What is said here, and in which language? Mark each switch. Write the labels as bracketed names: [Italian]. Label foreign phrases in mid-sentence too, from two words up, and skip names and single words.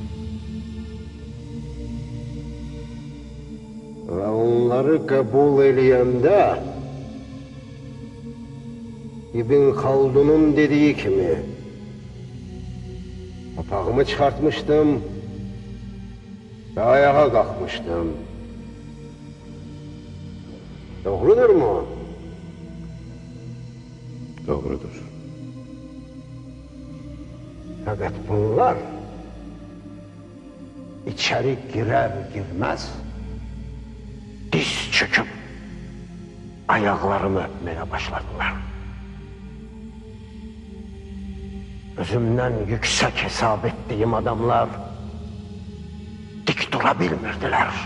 [Azerbaijani] Və onları qəbul eləyəndə İbn Xaldunun dediyi kimi papağımı çıxartmışdım və ayağa qalxmışdım. Doğrudurmu? Doğrudur. [Turkish] Fakat bunlar içeri girer girmez diz çöküp ayaklarımı öpmeye başladılar. Özümden yüksek hesap ettiğim adamlar dik durabilmirdiler.